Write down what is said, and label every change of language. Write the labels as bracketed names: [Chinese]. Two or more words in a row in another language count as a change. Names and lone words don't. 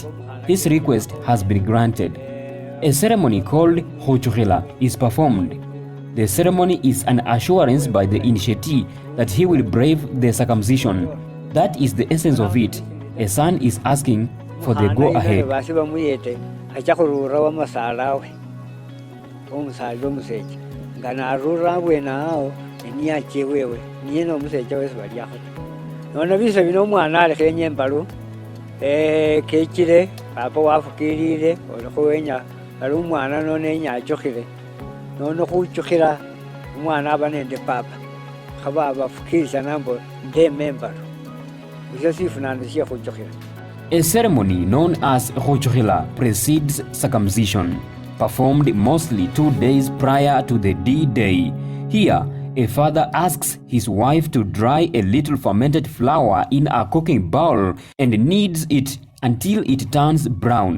[English] His request has been granted. A ceremony called Khuoyaisia is performed. The ceremony is an assurance by the initiate that he will brave the circumcision. That is the essence of it. A son is asking for the go-ahead. [Luyia] Kekire papa wafukirire olikuwenya ali umwana none nyachokire none kuchokira umwana abanende papa khaba abafukiriza nambo nde member bizo sifunandishia kuchokira. [English] A ceremony known as Khuoyaisia precedes circumcision, performed mostly 2 days prior to the D-Day. Here, a father asks his wife to dry a little fermented flour in a cooking bowl and kneads it until it turns brown.